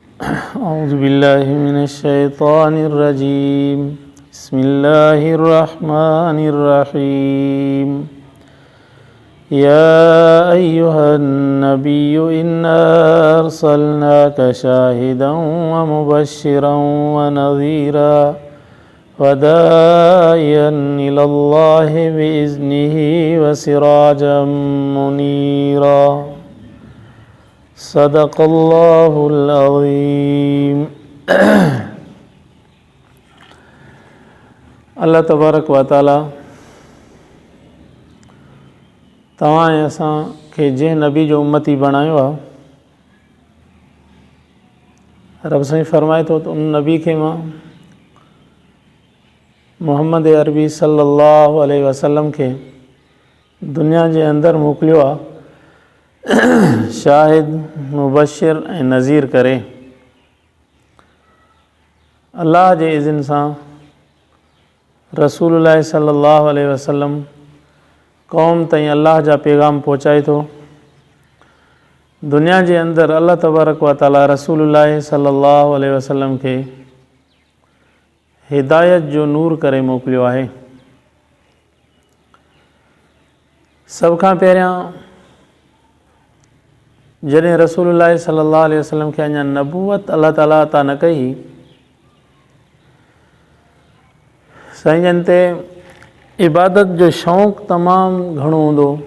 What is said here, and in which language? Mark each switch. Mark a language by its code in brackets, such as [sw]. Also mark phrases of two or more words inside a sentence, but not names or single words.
[ar] أعوذ بالله من الشيطان الرجيم بسم الله الرحمن الرحيم يا أيها النبي إنا أرسلناك شاهدا ومبشرا ونذيرا وداعيا إلى الله بإذنه وسراجا منيرا. صدق الله العظيم. الله تبارك وتعالى [sd] तव्हां ऐं असां खे जंहिं नबी जो उम्मती बणायो आहे, रब साईं फरमाए थो त उन नबी खे मां मुहम्मद अरबी [ar] صلى الله عليه وسلم [sd] खे दुनिया जे अंदरि मोकिलियो आहे, शाहिद मुबशिर ऐं नज़ीर करे। अल्लाह जे इज़्न सां रसूलुल्लाह [ar] صلى الله عليه وسلم [sd] क़ौम ताईं अल्लाह जा पैगाम पहुचाए थो। दुनिया जे अंदरि [ar] الله تبارك وتعالى [sd] रसूलुल्लाह [ar] صلى الله عليه وسلم [sd] खे हिदायत जो नूर करे मोकिलियो आहे। सभ खां पहिरियां जॾहिं रसूलुल्लाह [ar] صلى الله عليه وسلم [sd] खे अञा नबूवत अल्लाह ताला अता न कई, साईं जन ते इबादत जो शौक़ु तमामु घणो हूंदो।